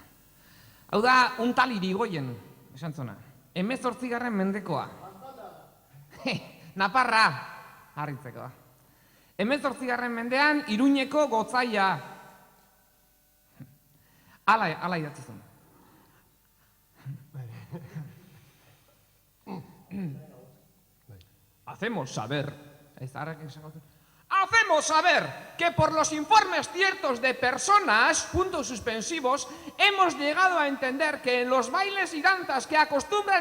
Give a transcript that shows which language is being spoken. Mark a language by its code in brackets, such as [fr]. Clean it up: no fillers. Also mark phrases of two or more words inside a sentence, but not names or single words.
[eu] Hau da, [es] un tal [eu] Irigoyen, esan zona. 18. mendekoa. Naparra, harritzekoa. 18. mendean, Iruñeko gotzaia. Ala idatzi zen. [es] Hacemos saber que por los informes ciertos de personas, puntos suspensivos, hemos llegado a entender que en los bailes y danzas que acostumbran